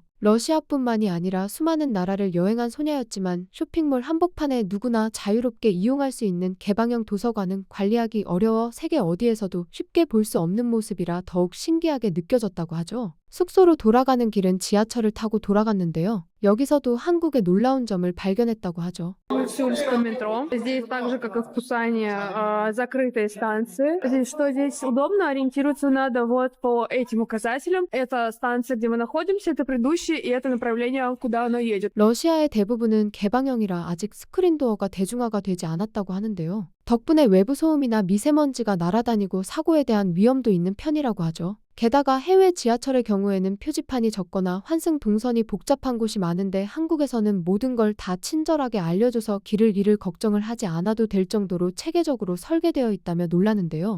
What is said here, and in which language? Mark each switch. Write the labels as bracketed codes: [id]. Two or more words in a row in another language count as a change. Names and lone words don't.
[ko] 러시아뿐만이 아니라 수많은 나라를 여행한 소냐였지만 쇼핑몰 한복판에 누구나 자유롭게 이용할 수 있는 개방형 도서관은 관리하기 어려워 세계 어디에서도 쉽게 볼 수 없는 모습이라 더욱 신기하게 느껴졌다고 하죠. 숙소로 돌아가는 길은 지하철을 타고 돌아갔는데요. 여기서도 한국의 놀라운 점을 발견했다고 하죠. [ru] В Сеульском метро. Здесь так же, как и в Пусане, закрытые станции. Здесь что здесь удобно? Ориентироваться надо вот по этим указателям. Это станция, где мы находимся, это предыдущее, и это направление, куда оно едет. [ko] 러시아의 대부분은 개방형이라 아직 스크린도어가 대중화가 되지 않았다고 하는데요. 덕분에 외부 소음이나 미세먼지가 날아다니고 사고에 대한 위험도 있는 편이라고 하죠. 게다가 해외 지하철의 경우에는 표지판이 적거나 환승 동선이 복잡한 곳이 많은데 한국에서는 모든 걸 다 친절하게 알려줘서 길을 잃을 걱정을 하지 않아도 될 정도로 체계적으로 설계되어 있다며 놀라는데요.